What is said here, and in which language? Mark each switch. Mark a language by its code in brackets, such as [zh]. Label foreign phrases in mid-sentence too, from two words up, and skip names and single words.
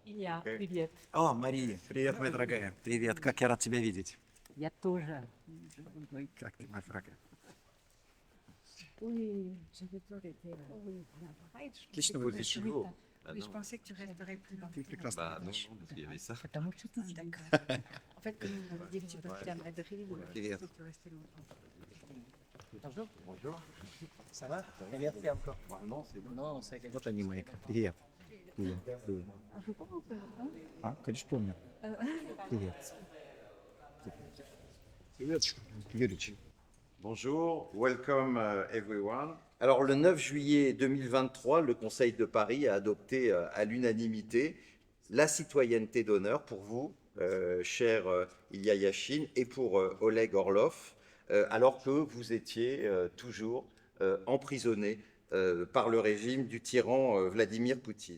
[ru] Илья, привет. О, Мария, привет, моя дорогая. Привет, как я рад тебя видеть. Я тоже. Как ты, моя дорогая? [fr] Oui, j'avais peur d'être. Oui, pareil, je [ru] Отлично [fr] pensais que [ru] выглядишь. [fr] tu restais- Ah Oui, je non. pensais que tu resterais plus longtemps. [ru] Ты прекрасно [fr] Bah non, [ru] выглядишь. [fr] non, parce qu'il y avait ça. [ru] Потому что ты d'accord. [fr] En fait, comme on m'avait dit que tu partais à Madrid, [ru] Привет. [fr] je pensais que tu restais longtemps. Bonjour. Bonjour. Ça va? Merci encore. Non, c'est bon. Non, c'est [ru] вот они мои. Привет. Привет. Привет. [fr] Ah, je pense, hein? [ru] А, конечно, помню. Привет. Привет, Юрич. [fr] Bonjour, [en] welcome everyone. [fr] Alors le 9 juillet 2023, le Conseil de Paris a adopté à l'unanimité la citoyenneté d'honneur pour vous, cher Ilya Yashin, et pour Oleg Orlov, alors que vous étiez toujours emprisonné par le régime du tyran Vladimir Poutine.